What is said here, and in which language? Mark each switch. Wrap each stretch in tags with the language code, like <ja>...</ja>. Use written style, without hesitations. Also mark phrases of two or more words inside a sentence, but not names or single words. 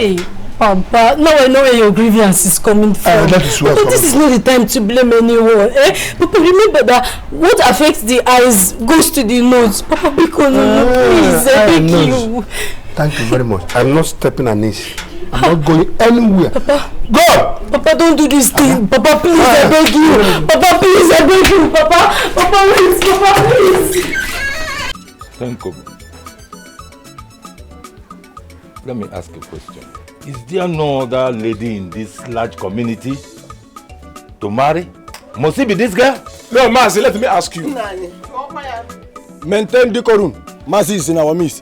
<en>Hey, Papa, now I know where your grievance is coming from. That is where Papa, this is not the time to blame anyone. Papa, remember that what affects the eyes goes to the nose. Papa, please, I beg you. Thank you very much. I'm not stepping on this. I'm not going anywhere. Papa, go! Papa, don't do this thing. Papa, please, I beg you. Papa, please, I beg you. Papa, wait. Papa, please. Thank you. Let me ask a question. Is there no other lady in this large community to marry? Must it be this girl? No, Mazi, let me ask you. Maintain decorum. Mazi is in our midst.</en>